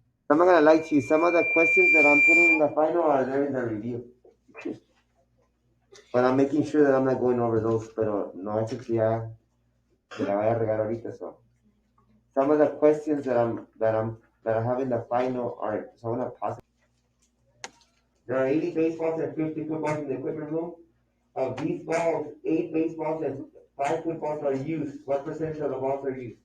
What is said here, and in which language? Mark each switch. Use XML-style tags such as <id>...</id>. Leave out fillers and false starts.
<en>I'm not going to lie to you. Some of the questions that I'm putting in the final are there in the review. But I'm making sure that I'm not going over those.</en> <es>Pero no es que ya se la vaya a regar ahorita.</es> <en>So some of the questions that I have in the final are, so I'm going to pause. There are 80 baseballs and 50 footballs in the equipment room. Of these balls, 8 baseballs and 5 footballs are used. What percentage of the balls are used?</en>